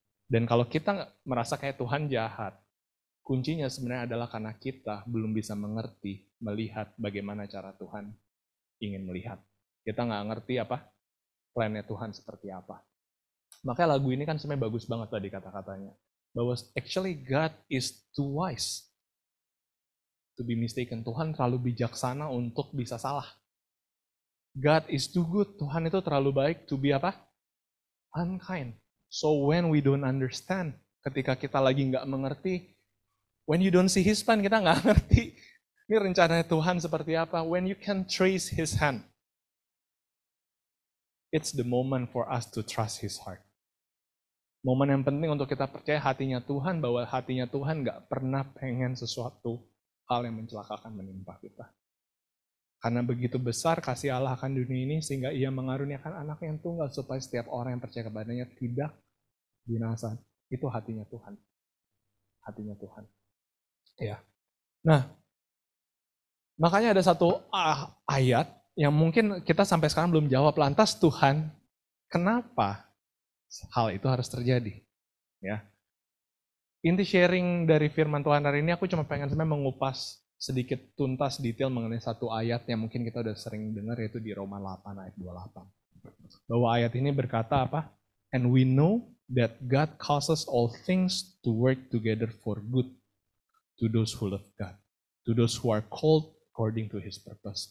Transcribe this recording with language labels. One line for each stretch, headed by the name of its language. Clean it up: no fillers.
Indonesian: Dan kalau kita merasa kayak Tuhan jahat, kuncinya sebenarnya adalah karena kita belum bisa mengerti, melihat bagaimana cara Tuhan ingin melihat. Kita nggak ngerti plan-nya Tuhan seperti apa. Makanya lagu ini kan sebenarnya bagus banget tadi kata-katanya. Bahwa
English: actually God is too wise to be mistaken.
Indonesian: Tuhan terlalu bijaksana untuk bisa salah.
English: God is too good.
Indonesian: Tuhan itu terlalu baik
English: to be unkind. So when we don't understand,
Indonesian: ketika kita lagi nggak mengerti,
English: when you don't see His plan,
Indonesian: kita nggak ngerti. Ini rencananya Tuhan seperti apa.
English: When you can trace His hand, it's the moment for us to trust His heart.
Indonesian: Momen yang penting untuk kita percaya hatinya Tuhan, bahwa hatinya Tuhan nggak pernah pengen sesuatu hal yang mencelakakan menimpa kita. Karena begitu besar kasih Allah akan dunia ini, sehingga Ia mengaruniakan anak yang tunggal, supaya setiap orang yang percaya kepadanya tidak binasa. Itu hatinya Tuhan. Hatinya Tuhan. Ya. Nah, makanya ada satu ayat yang mungkin kita sampai sekarang belum jawab. Lantas Tuhan, kenapa hal itu harus terjadi? Ya. Inti sharing dari firman Tuhan hari ini, aku cuma pengen sebenarnya mengupas sedikit tuntas detail mengenai satu ayat yang mungkin kita udah sering dengar, yaitu di Roma 8 ayat 28. Bahwa ayat ini berkata
English: And we know that God causes all things to work together for good to those who love God, to those who are called according to His purpose.